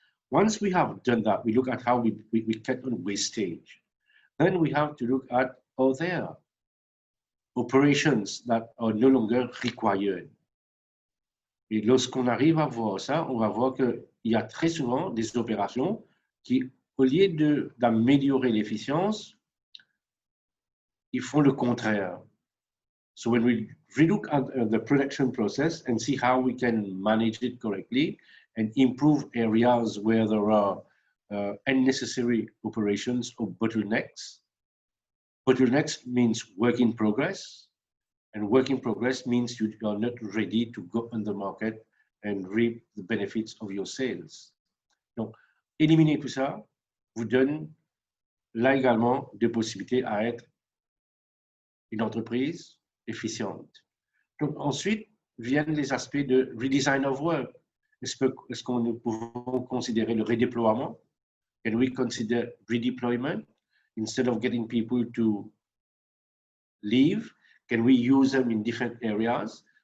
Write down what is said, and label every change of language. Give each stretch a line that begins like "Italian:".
English: Once we have done that, we look at how we cut on wastage. Then we have to look at other operations that are no longer required.
French: Et lorsqu'on arrive à voir ça, on va voir qu'il y a très souvent des opérations qui, au lieu d'améliorer l'efficience, ils font le contraire.
English: So when we relook at the production process and see how we can manage it correctly and improve areas where there are unnecessary operations or bottlenecks. Bottlenecks means work in progress, and work in progress means you are not ready to go on the market and reap the benefits of your sales.
French: Donc, éliminer tout ça vous donne là également des possibilités à être une entreprise efficiente. Donc, ensuite viennent les aspects de
English: redesign of work.
French: Est-ce qu'on nous pouvons considérer le redéploiement?
English: Can we consider redeployment? Instead of getting people to leave, can we use them in different areas?